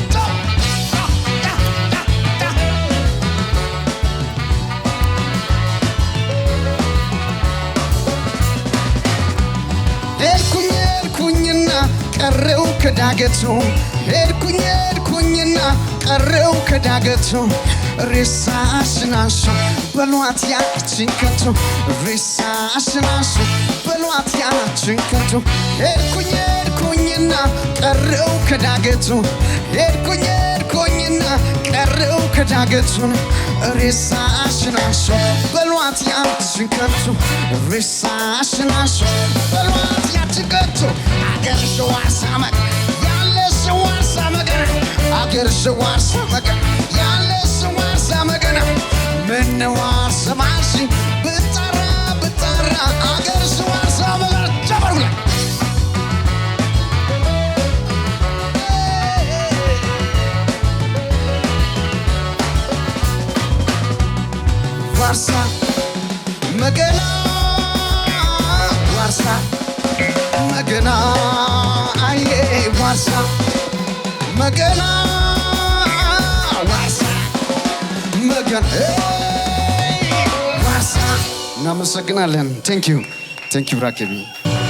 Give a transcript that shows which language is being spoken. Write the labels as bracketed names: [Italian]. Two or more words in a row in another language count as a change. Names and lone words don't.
[Amharic] ሄድኩኝና ቀረው ከዳገቱ ሄድኩኝና ቀረው ከዳገቱ ሬሳሽን አንሺ በሏት ያችን ከብቱ ሬሳሽን አንሺ በሏት ያችን ከብቱ ሄድኩኝና ቀረው ከዳገቱ ሄድኩኝና ቀረው ከዳገቱ ሬሳሽን አንሺ በሏት ያችን ከብቱ ሬሳሽን አንሺ በሏት ያችን ከብቱ አገርሽ ዋርሳ መገና ያለሽ ዋርሳ መገና አገርሽ ዋርሳ መገና ያለሽ ዋርሳ መገና ምነው አልሰማሽኝ ብጠራ አገርሽ ዋርሳ መገና ጀመሩላ ዋርሳ መገና ዋርሳ መገና አዬ ዋርሳ መገና ዋርሳ መገና ዋርሳ እናመሰግናለን። [English] thank you [Amharic] ራኬቢ